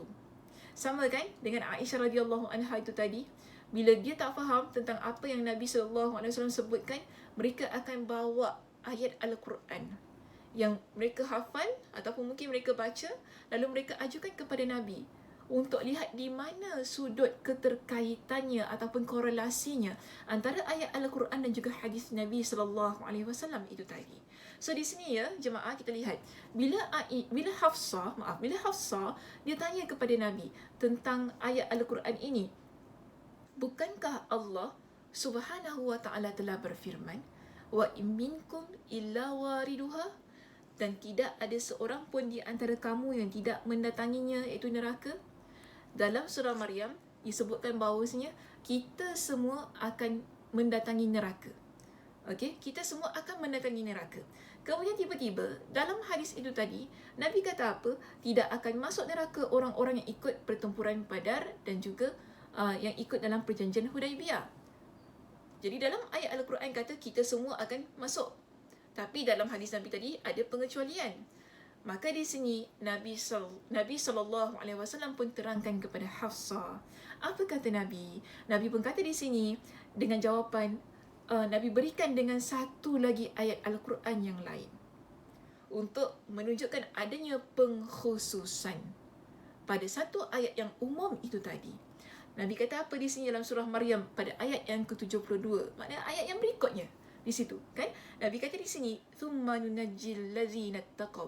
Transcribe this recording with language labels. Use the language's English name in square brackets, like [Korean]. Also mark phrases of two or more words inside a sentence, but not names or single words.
[Malay] Sama kan dengan Aisyah [Arabic] رضي الله عنها [Malay] itu tadi, bila dia tak faham tentang apa yang Nabi SAW sebutkan, mereka akan bawa ayat Al-Quran yang mereka hafal ataupun mungkin mereka baca, lalu mereka ajukan kepada Nabi untuk lihat di mana sudut keterkaitannya ataupun korelasinya antara ayat Al-Quran dan juga hadis Nabi [Arabic] صلى الله عليه وسلم [Malay] itu tadi. So di sini ya jemaah, kita lihat bila Hafsah dia tanya kepada Nabi tentang ayat Al-Quran ini, bukankah Allah [Arabic] سبحانه وتعالى [Malay] telah berfirman, [Arabic] وإن منكم إلا واردها, [Malay] dan tidak ada seorang pun di antara kamu yang tidak mendatanginya, iaitu neraka. Dalam surah Maryam disebutkan bahawasanya kita semua akan mendatangi neraka. Okey, kita semua akan mendatangi neraka. Kemudian tiba-tiba dalam hadis itu tadi Nabi kata apa? Tidak akan masuk neraka orang-orang yang ikut pertempuran Badar dan juga yang ikut dalam perjanjian Hudaibiyah. Jadi dalam ayat Al-Quran kata kita semua akan masuk. Tapi dalam hadis Nabi tadi ada pengecualian. Maka di sini Nabi [Arabic] صلى الله عليه وسلم [Malay] pun terangkan kepada Hafsah. Apa kata Nabi? Nabi pun kata di sini dengan jawapan Nabi berikan dengan satu lagi ayat Al-Quran yang lain untuk menunjukkan adanya pengkhususan pada satu ayat yang umum itu tadi. Nabi kata apa di sini dalam surah Maryam pada ayat yang ke-72, maknanya ayat yang berikutnya di situ, kan? Nabi kata di sini, [Arabic] "ثم ننجي الذين اتقوا."